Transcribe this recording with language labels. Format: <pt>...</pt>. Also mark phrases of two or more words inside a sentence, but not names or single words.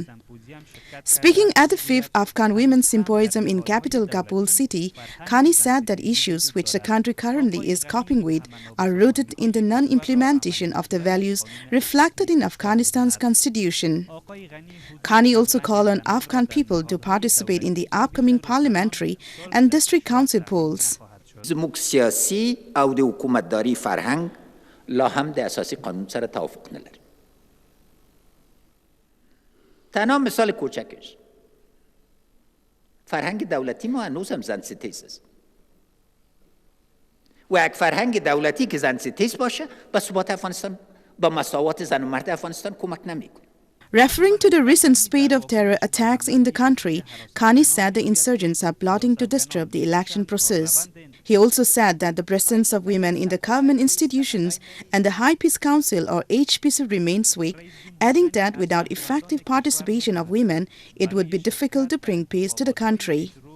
<en>Speaking at the 5th Afghan Women's Symposium in capital Kabul city, Ghani said that issues which the country currently is coping with are rooted in the non-implementation of the values reflected in Afghanistan's constitution. Ghani also called on Afghan people to participate in the upcoming parliamentary and district council polls.</en> <ps>زموږ سیاسي او د حکومتداري فرهنګ لا هم د اساسي قانون سره توافق نه لري.</ps> <fa>تنها مثال کوچکش فرهنگ دولتی ما هنوز هم زن ستیز است و یک فرهنگ دولتی که زن ستیز باشه به ثبات افغانستان با مساوات زن و مرد افغانستان کمک نمیکنه.</fa> <en>Referring to the recent spate of terror attacks in the country, Ghani said the insurgents are plotting to disrupt the election process. He also said that the presence of women in the government institutions and the High Peace Council or HPC remains weak, adding that without effective participation of women, it would be difficult to bring peace to the country.</en>